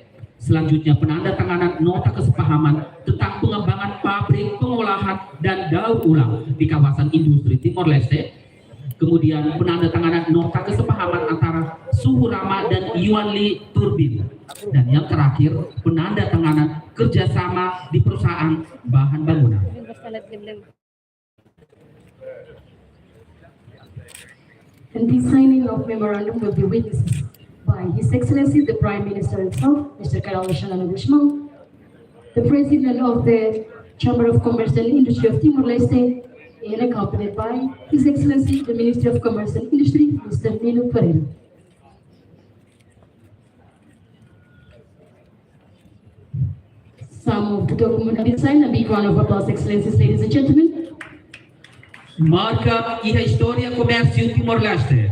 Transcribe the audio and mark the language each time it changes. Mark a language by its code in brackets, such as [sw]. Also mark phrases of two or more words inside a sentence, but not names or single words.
[id] Selanjutnya penandatanganan nota kesepahaman tentang pengembangan pabrik pengolahan dan daur ulang di kawasan industri Timor Leste. Kemudian penandatanganan nota kesepahaman antara Suhu Rama dan Yuan Li Turbin. Dan yang terakhir penandatanganan kerjasama di perusahaan bahan bangunan. [en] And the signing of memorandum will be witnessed by His Excellency the Prime Minister himself, Mr. Karol Shalana Guzmão, the President of the Chamber of Commerce and Industry of Timor-Leste, and accompanied by His Excellency the Minister of Commerce and Industry, Mr. Nino Pereira. Some of the documents have been signed. A big round of applause, Excellencies, ladies and gentlemen. [pt] Marca e a história comércio Timor-Leste.